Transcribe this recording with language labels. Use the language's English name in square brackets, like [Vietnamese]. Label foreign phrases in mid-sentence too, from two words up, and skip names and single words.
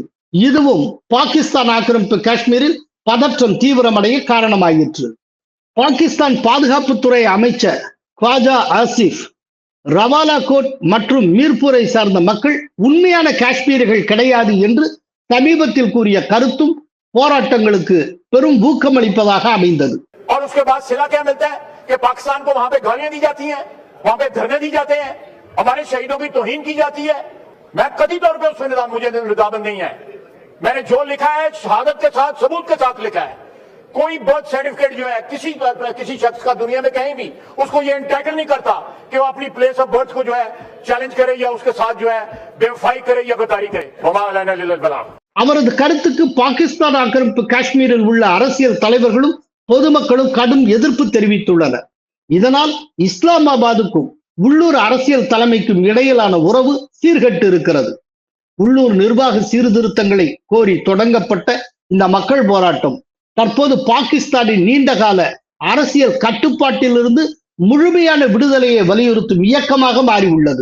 [Tamil] இதுவும் பாகிஸ்தான் ஆக்கிரமிப்பு காஷ்மீரில் பதற்றம் தீவிரமடைய காரணமாயிற்று. பாகிஸ்தான் பாதுகாப்புத்துறை அமைச்சர் ख्वाजा ஆசிப், ரவாலாகோட் மற்றும் மீர்பூரை சார்ந்த மக்கள் உண்மையான காஷ்மீரிகள் கிடையாது என்று சமீபத்தில் கூறிய கருத்தும் போராட்டங்களுக்கு பெரும் ஊக்கமளிப்பதாக அமைந்தது. [Urdu] اور اس کے بعد صلہ کیا ملتا ہے کہ پاکستان کو وہاں پہ گالیاں دی جاتی ہیں، وہاں پہ دھرنے دی جاتے ہیں، ہمارے شہیدوں کی توہین کی جاتی ہے. میں کبھی طور پہ اس میں نظام مجھے نظامت نہیں ہے۔ میں نے جو لکھا ہے شہادت کے ساتھ ثبوت کے ساتھ لکھا ہے. कोई [English] birth certificate [Urdu] جو ہے کسی شخص کا دنیا میں کہیں بھی اس کو یہ انٹائٹل نہیں کرتا کہ وہ اپنی [English] place of birth [Urdu] کو جو ہے چیلنج کرے یا اس کے ساتھ جو ہے بے وفائی کرے یا غداری کرے. [Tamil] அவரது கருத்துக்கு பாகிஸ்தான் ஆக்கிரமிப்பு காஷ்மீரில் உள்ள அரசியல் தலைவர்களும் பொதுமக்களும் கடும் எதிர்ப்பு தெரிவித்துள்ளனர். இதனால் இஸ்லாமாபாத்துக்கும் உள்ளூர் அரசியல் தலைமைக்கும் இடையிலான உறவு சீர்கெட்டு இருக்கிறது. உள்ளூர் நிர்வாக சீர்திருத்தங்களை கோரி தொடங்கப்பட்ட இந்த மக்கள் போராட்டம் தற்போது பாகிஸ்தானின் நீண்டகால அரசியல் கட்டுப்பாட்டிலிருந்து முழுமையான விடுதலையை வலியுறுத்தும் இயக்கமாக மாறியுள்ளது.